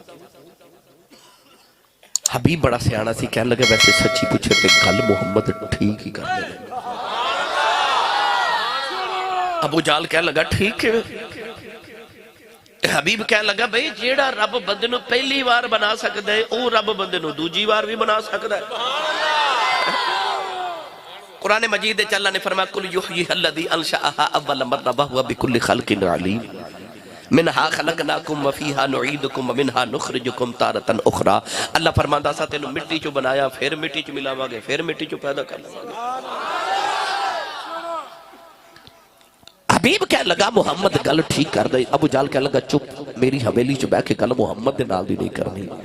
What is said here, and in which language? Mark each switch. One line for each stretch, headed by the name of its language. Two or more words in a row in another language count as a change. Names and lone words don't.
Punjabi: حبیب بڑا سیانا سی کہہ لگا ویسے سچی پچھے تے گل محمد ٹھیک ہی کر دے ابو جہل کہہ لگا ٹھیک ہے حبیب کہہ لگا بھائی جیہڑا رب بندے نوں پہلی بار بنا سکدا ہے وہ رب بندے نوں دوجی بار بھی بنا سکدا ہے قرآن مجید دے اللہ نے فرمایا
Arabic: قل يحييها الذي أنشأها أول مرة وهو بكل خلق عليم منها خلقناكم وفيها نعيدكم ومنها نخرجكم تارة أخرى
Punjabi: اللہ فرماندا سا تینوں مٹی چوں بنایا پھر مٹی چ ملاواں گے پھر مٹی چوں پیدا کر لواں گے حبیب کہہ لگا محمد گل ٹھیک کر دے ابو جہل کہہ لگا چپ میری حویلی چ بیٹھ کے گل محمد دے نال دی نہیں کرنی